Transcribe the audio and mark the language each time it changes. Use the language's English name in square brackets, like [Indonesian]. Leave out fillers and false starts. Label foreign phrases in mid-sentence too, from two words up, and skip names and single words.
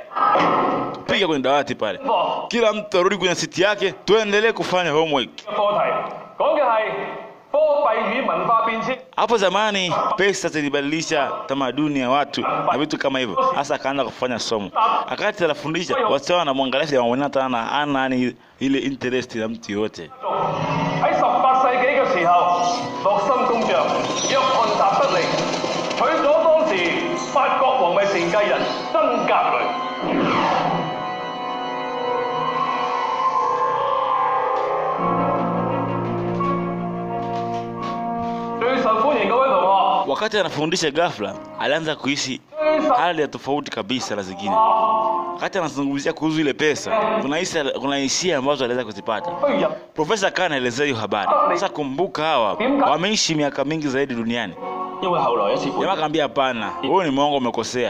[Swahili] Piga kwenye dawati pale. Kila mtu arudi kwenye siti yake, tuendelee kufanya homework. Hapo zamani pesa zilibadilisha tamaduni ya watu na vitu kama hivyo. Hasa akaanza kufanya somo. Akati anafundisha wasichana wanamwangalia wanaona tena ana ile interest na mtu yote. [Cantonese] 喺18世紀嘅時候，洛森公爵約翰達德利娶咗當時法國皇位承繼人真格雷。最受歡迎嗰位同學。 [Swahili] Wakati anafundisha ghafla alianza kuishi hali ya tofauti kabisa na zingine. Wakati anazungumzia kuhusu ile pesa, kuna hisia ambazo aliweza kuzipata. Profesa Khan anaelezea hiyo habari. Sasa kumbuka hawa wameishi miaka mingi zaidi duniani. Jamaa akamwambia hapana, wewe ni mwongo, umekosea.